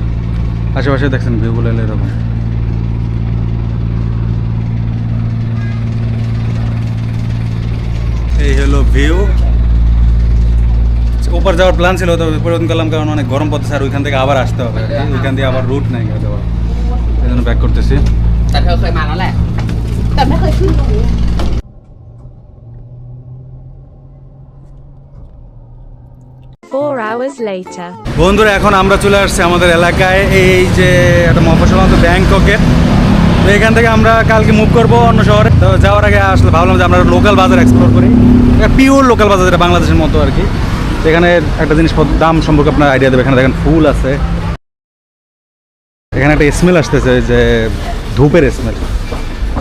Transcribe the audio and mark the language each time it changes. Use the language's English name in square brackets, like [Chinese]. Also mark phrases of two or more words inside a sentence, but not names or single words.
[Bangla] আশেপাশে দেখছেন ভিউগুলো এলো এরকম। এই হলো ভিউ। ওপর যাওয়ার প্ল্যান ছিল, তো পরিবর্তন করলাম, কারণ অনেক গরম পড়তেছে আর ওইখান থেকে আবার আসতে হবে। ওইখান দিয়ে আবার রুট নাই যাওয়ার, এই জন্য ব্যাক করতেছি। [Thai] แต่เธอเคยมาแล้วแหละแต่ไม่เคยขึ้นตรงนี้ [English] 4 hours later. [Bangla] বন্ধুরা, এখন আমরা চলে আসছি আমাদের এলাকায়, এই যে একটা মফস্বল অঞ্চল ব্যাংককের। তো এখান থেকে আমরা কালকে মুভ করবো অন্য শহরে। তো যাওয়ার আগে আসলে ভাবলাম যে আমরা লোকাল বাজার এক্সপ্লোর করি, পিওর লোকাল বাজার, যেটা বাংলাদেশের মতো আর কি। সেখানে একটা জিনিস দাম সম্পর্কে আপনার আইডিয়া দেবে। এখানে দেখেন ফুল আছে, এখানে একটা স্মেল আসতেছে, যে ধূপের স্মেল।